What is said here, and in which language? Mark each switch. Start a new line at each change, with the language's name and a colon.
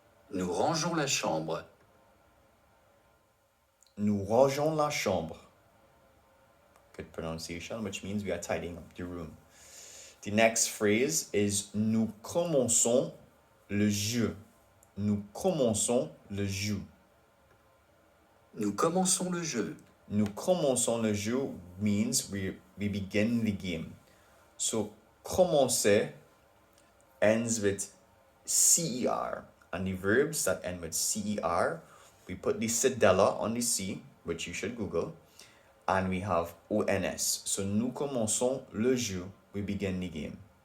French: Nous rangeons la chambre. Nous rangeons la chambre.
English: Good pronunciation, which means we are tidying up the room. The next phrase is
French: nous commençons le jeu. Nous commençons le jeu. Nous commençons le jeu. Nous commençons le jeu
English: means we begin the game. So commencer ends with CER, and the verbs that end with CER, we put the cedilla on the C, which you should Google, and we have ONS. So
French: nous commençons le jeu,
English: we begin the game.